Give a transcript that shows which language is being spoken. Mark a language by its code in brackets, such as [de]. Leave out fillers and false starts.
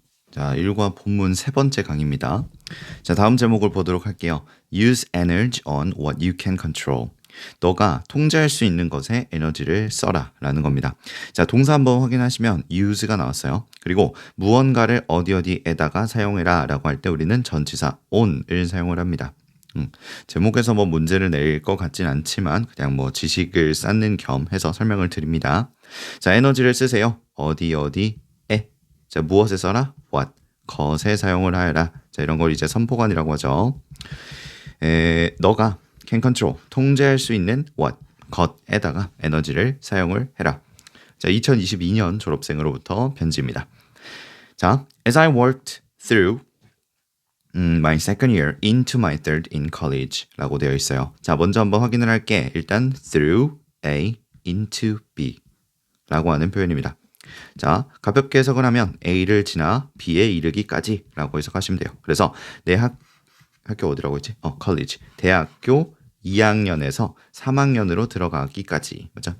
[ko] 자, 일과 본문 세 번째 강의입니다. 자, 다음 제목을 보도록 할게요. [en] Use energy on what you can control. [ko] 너가 통제할 수 있는 것에 에너지를 써라 라는 겁니다. 자, 동사 한번 확인하시면 use가 나왔어요. 그리고 무언가를 어디에다가 사용해라 라고 할 때 우리는 전치사 on을 사용을 합니다. 제목에서 뭐 문제를 낼 것 같진 않지만 그냥 뭐 지식을 쌓는 겸 해서 설명을 드립니다. 자, 에너지를 쓰세요. 어디에. 자, 무엇에 써라? what. 것에 사용을 하여라. 자, 이런 걸 이제 선포관이라고 하죠. 너가 [en] can control, [ko] 통제할 수 있는 what, 것에다가 에너지를 사용을 해라. 자, 2022년 졸업생으로부터 편지입니다. [en] 자, as I worked through my second year into my third in college [ko] 라고 되어 있어요. 자, 먼저 한번 확인을 할게. 일단 [en] through A into B [ko] 라고 하는 표현입니다. 자, 가볍게 해석을 하면 A를 지나 B에 이르기까지 라고 해석하시면 돼요. 그래서 내 학교 어디라고 했지? [en] college. [ko] 대학교 2학년에서 3학년으로 들어가기까지. 맞죠?